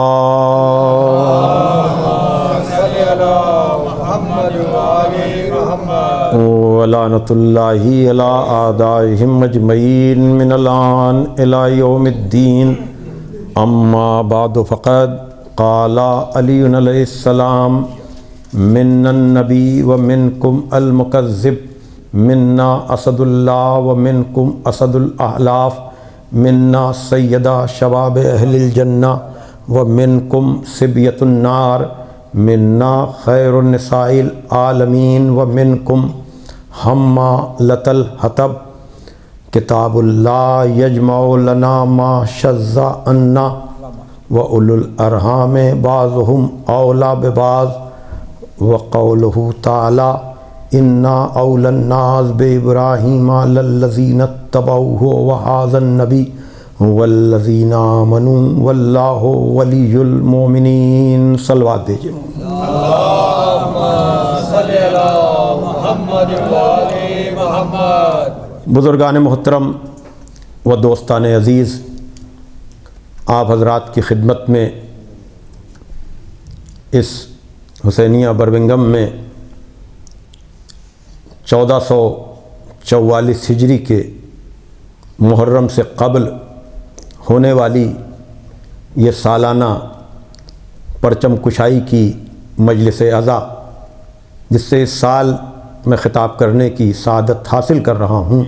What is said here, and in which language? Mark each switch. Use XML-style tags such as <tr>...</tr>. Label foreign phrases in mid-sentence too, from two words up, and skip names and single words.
<ar>ولعنۃ اللہ علی اعدائہم اجمعین من الآن الی یوم الدین، اما بعد فقد قال علی علیہ السلام من النبی ومنکم المکذب، منا اسد اللہ ومنکم اسد الاحلاف، منا سیدہ شباب اہل الجنہ ومنکم صبیۃ النار، منا خیر النساء العالمین ومنکم حمالۃ الحطب، کتاب اللہ یجمع لنا ما شذ عنا وَأُولُو الْأَرْحَامِ بَعْضُهُمْ أَوْلَى بِبَعْضٍ، وَقَوْلُهُ تَعَالَى إِنَّا أَوْلَى النَّاسِ بِإِبْرَاهِيمَ لَلَّذِينَ اتَّبَعُوهُ وَهَٰذَا النَّبِيُّ وَالَّذِينَ آمَنُوا وَاللَّهُ وَلِيُّ الْمُؤْمِنِينَ۔</ar> <ur>صلوات دیجئے۔</ur> <ar>اللہم صلی علی محمد وآل محمد۔</ar> <ur>بزرگان محترم و دوستان عزیز، آپ حضرات کی خدمت میں اس حسینیہ برمنگھم میں 1444 ہجری کے محرم سے قبل ہونے والی یہ سالانہ پرچم کشائی کی مجلس عزا، جس سے اس سال میں خطاب کرنے کی سعادت حاصل کر رہا ہوں۔</ur>